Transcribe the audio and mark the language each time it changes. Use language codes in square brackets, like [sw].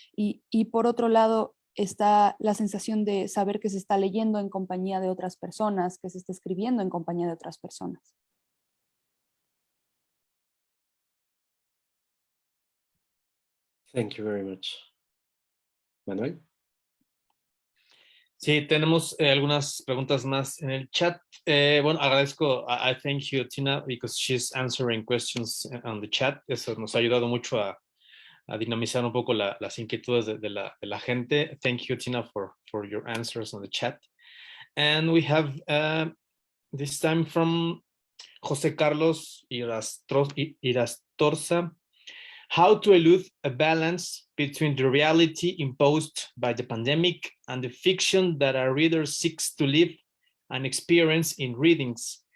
[es] Y por otro lado está la sensación de saber que se está leyendo en compañía de otras personas, que se está escribiendo en compañía de otras personas. [en] Thank you very much. Manuel? [es] Sí, tenemos algunas preguntas más en el chat. Bueno, agradezco, [en] I thank you, Tina, because she's answering questions on the chat. [es] Eso nos ha ayudado mucho a dinamizar un poco las inquietudes de la gente. [en] Thank you, Tina, for your answers on the chat. And we have this time from José Carlos Irastorza. How to elude a balance between the reality imposed by the pandemic and the fiction that our reader seeks to live and experience in readings.